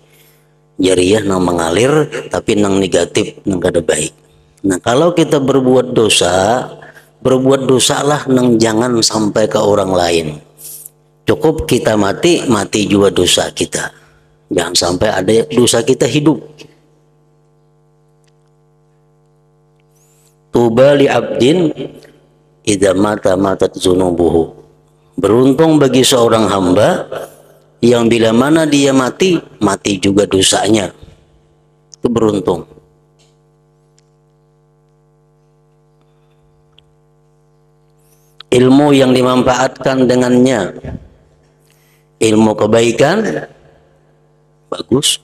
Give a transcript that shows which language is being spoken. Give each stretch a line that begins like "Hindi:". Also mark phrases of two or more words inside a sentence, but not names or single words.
Banjar: Jariyah nang mengalir tapi nang negatif, nang kada baik. Nah, kalau kita berbuat dosalah nang jangan sampai ke orang lain. Cukup kita mati juga dosa kita. Jangan sampai ada dosa kita hidup.
Arabic: طوبى لعبد إذا مات ماتت ذنوبه.
Indonesian: Beruntung bagi seorang hamba yang bila mana dia mati juga dosanya. Itu beruntung. Ilmu yang dimanfaatkan dengannya, ilmu kebaikan, bagus.